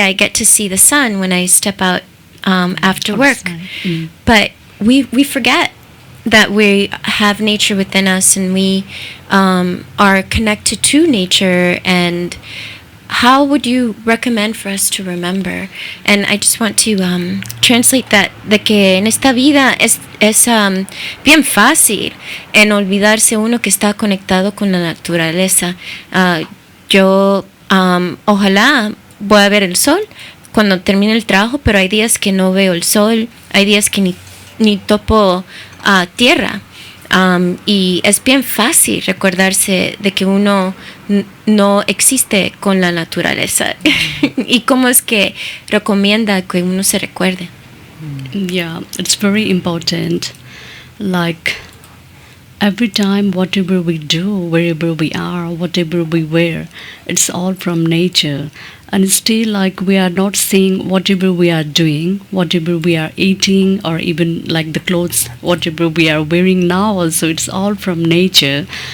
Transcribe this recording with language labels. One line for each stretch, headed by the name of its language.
English: I get to see the sun when I step out after work. But we forget that we have nature within us and we are connected to nature. And how would you recommend for us to remember? And I just want to translate that,
Spanish: de que en esta vida es bien fácil en olvidarse uno que está conectado con la naturaleza. Yo ojalá voy a ver el sol cuando termine el trabajo, pero hay días que no veo el sol, hay días que ni topo tierra. Y es bien fácil recordarse de que uno no existe con la naturaleza. ¿Y cómo es que recomienda que uno se recuerde?
English: Yeah, it's very important. Like every time, whatever we do, wherever we are, whatever we wear, it's all from nature. And still, like, we are not seeing whatever we are doing, whatever we are eating, or even like the clothes, whatever we are wearing now also, it's all from nature.